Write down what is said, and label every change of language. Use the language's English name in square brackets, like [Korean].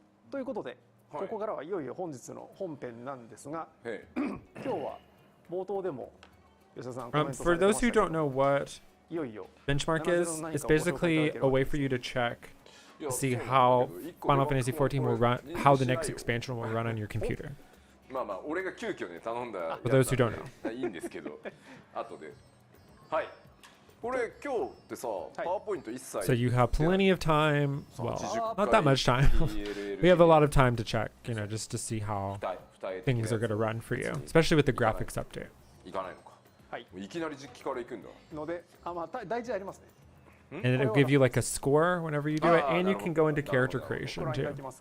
[Japanese] ということで、ここからはいよいよ本日の本編なんですが、今日は冒頭でも吉田さんコメントされてましたけど、 [English] for those who don't know what [Japanese] いよいよ [English] benchmark is, it's basically a way for you to check to see how Final Fantasy XIV will run, how the next expansion will run on your computer. [Japanese] まあまあ俺が急遽ね頼んだ [English] For those who don't know. [Japanese] いいんですけど、後で。はい。これ今日ってさ、パワーポイント一切。 [English] So you have plenty of time. Well, not that much time. We have a lot of time to check, you know, just to see how things are going to run for you, especially with the graphics update. [Japanese] いかないのか。はい。いきなり実機から行くんだ。ので、まあ大事ありますね。 [English] And it'll give you like a score whenever you do it, and you can go into character creation too.